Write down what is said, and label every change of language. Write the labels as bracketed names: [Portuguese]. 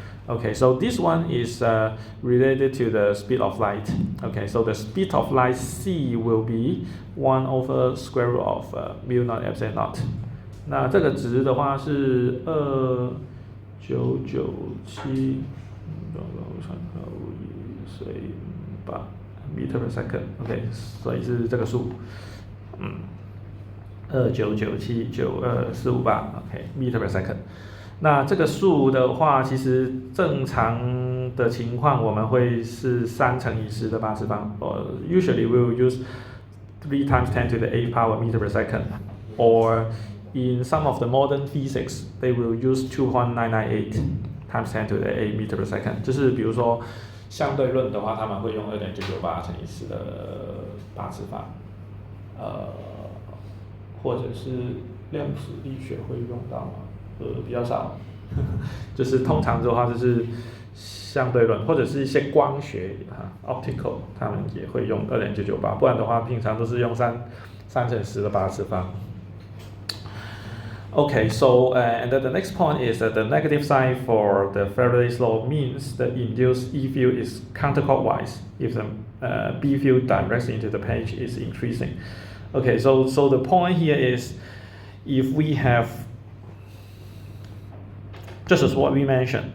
[English] Okay, so this one is related to the speed of light. Okay, so the speed of light c will be 1 over square root of mu naught epsilon naught. [Chinese] 那这个值的话是2997meter per second. OK， 所以是这个数，299792458 OK meter per second。那这个数的话，其实正常的情况我们会是3乘以10的八次方。 [English] Usually we will use 3 times 10 to the 8th power meter per second, or in some of the modern physics, they will use 2.998 times 10 to the 8 meter per second. [Chinese] 就是比如说相对论的话，他们会用2.998乘以10的八次方，或者是量子力学会用到吗？比较少，就是通常的话就是相对论，或者是一些光学optical， 他们也会用2.998，不然的话平常都是用3乘10的八次方。 [English] Okay, so and then the next point is that the negative sign for the Faraday's law means the induced E field is counterclockwise if the B field directly into the page is increasing. Okay, so the point here is if we have just as what we mentioned.